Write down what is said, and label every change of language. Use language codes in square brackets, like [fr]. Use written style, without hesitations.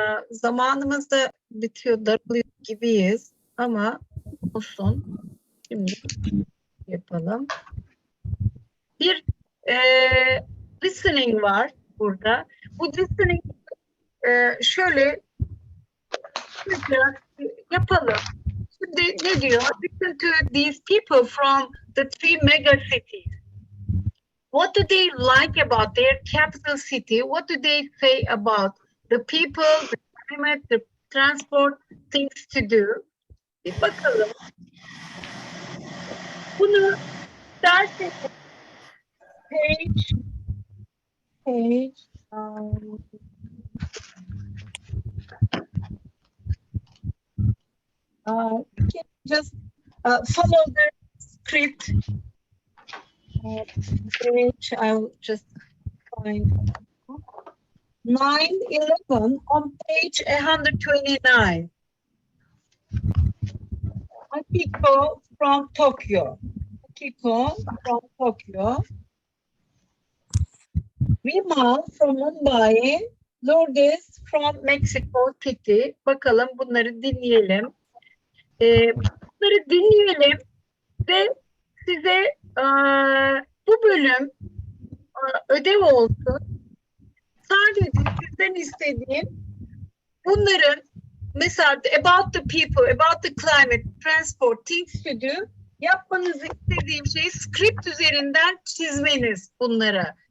[tr] Zamanımız da bitiyor, daralıyor gibiyiz ama olsun. Şimdi yapalım. Bir listening var burada. Bu listening şöyle yapalım. Şimdi ne diyor? [en] Listen to these people from the three mega cities. What do they like about their capital city? What do they say about the people, the climate, the transport, things to do? [tr] Bir bakalım. Bunu dersi [en] page you can just follow the script. Page, I'll just find 9-11 on page 129. Akiko from Tokyo. Akiko from Tokyo. Vimal from Mumbai. Lourdes from Mexico City. [tr] Bakalım, bunları dinleyelim. Bunları dinleyelim ve size bu bölüm ödev olsun. Sadece sizden istediğim bunların mesela [en] about the people, about the climate, transport, things to do [tr] yapmanızı istediğim şey script üzerinden çizmeniz bunları.